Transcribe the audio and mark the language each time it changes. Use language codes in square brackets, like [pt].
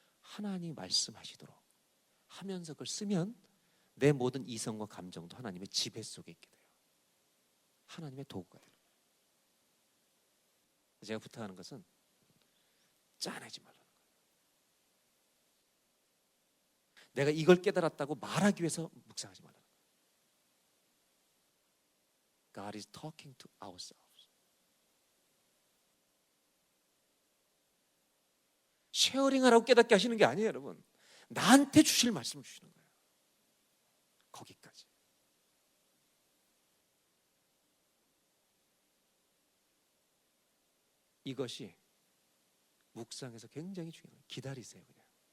[ko] 하나님이 말씀하시도록 하면서 그걸 쓰면 내 모든 이성과 감정도 하나님의 지배 속에 있게 돼요. 하나님의 도구가 되는 거예요. 제가 부탁하는 것은 짠하지 말라는 거예요. 내가 이걸 깨달았다고 말하기 위해서 묵상하지 말라는 거예요. [en] God is talking to ourselves. [ko] 쉐어링하라고 깨닫게 하시는 게 아니에요, 여러분. 나한테 주실 말씀을 주시는 거예요. 거기까지. 이것이 묵상에서 굉장히 중요해요. 기다리세요, 그냥.